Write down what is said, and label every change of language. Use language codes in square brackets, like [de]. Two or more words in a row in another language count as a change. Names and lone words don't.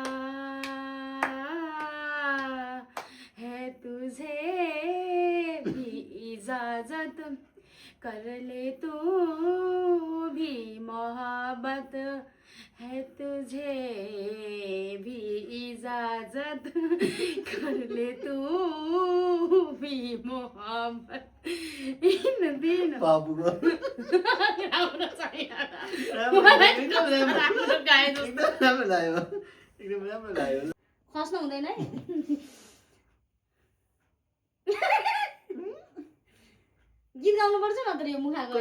[hi] है तुझे भी इजाजत कर ले तू भी मोहब्बत है तुझे भी इजाजत कर ले तू भी मोहब्बत इन दिन [ne] बाबुको राम्रो छ यार एकदम राम्रो गाए जस्तो एकदम राम्रो लाग्यो एकदम राम्रो लाग्यो खस्नु हुँदैन है गीत गाउनुपर्छ नत्र यो मुखा गर्नु